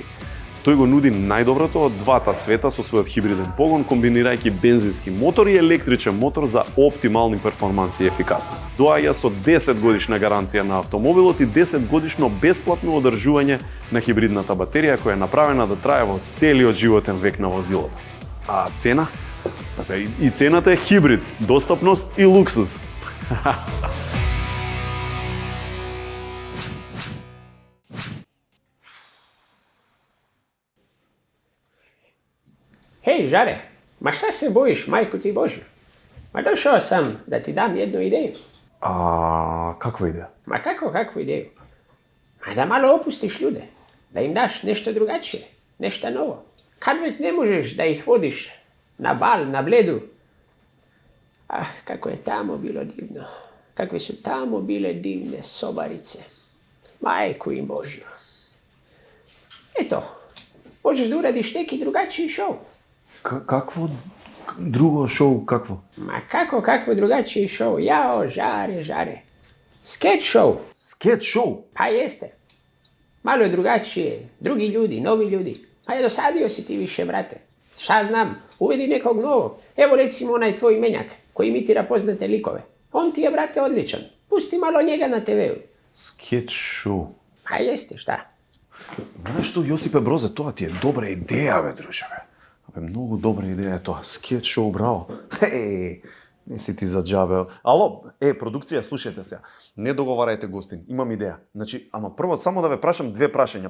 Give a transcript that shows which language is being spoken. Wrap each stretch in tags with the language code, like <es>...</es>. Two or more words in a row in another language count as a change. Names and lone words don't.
<mk>Тој го нуди најдоброто од двата света со својот хибриден погон, комбинирајќи бензински мотор и електричен мотор за оптимални перформанси и ефикасност. Доаѓа со 10 годишна гаранција на автомобилот и 10 годишно бесплатно одржување на хибридната батерија која е направена да трае во целиот животен век на возилото. А цена? И цената е хибрид, достапност и луксус.</mk> <sr>Hej, Žare, ma šta se bojiš, majku ti Božju? Ma došao sam da ti dam jednu ideju.</sr> <mk>Каква идеја?</mk> <sr>Ma kakvu ideju? Ma da malo opustiš ljude, da im daš nešto drugačije, nešto novo. Kad već ne možeš da ih vodiš na bal, na Bledu. Kako je tamo bilo divno. Kakve su tamo bile divne sobarice. Majku im Božju. Eto, možeš da uradiš neki drugačiji šov.</sr> <mk>Какво друго шоу, какво?</mk> <sr>Ma kakvo drugačiji šov? Jao, Žare. Skeč šov.</sr> <mk>Скет шоу?</mk> <sr>Pa jeste. Malo je drugačije. Drugi ljudi, novi ljudi. Pa je dosadio si ti više, brate. Šta znam, uvedi nekog novog. Evo recimo onaj tvoj menjak koji imitira poznate likove. On ti je, brate, odličan. Pusti malo njega na TV-u.</sr> <mk>Скет шоу.</mk> <sr>Pa jeste, šta?</sr> <mk>Знаеш што, Јосипе Брозе, тоа ти е добра идеја, бе, друже, бе. Многу добра идеја е тоа. Скет шоу, браво. Не си ти за џабе. Ало, продукција, слушајте се. Не договарајте гостин, имам идеја. Значи, ама прво само да ве прашам две прашања.</mk>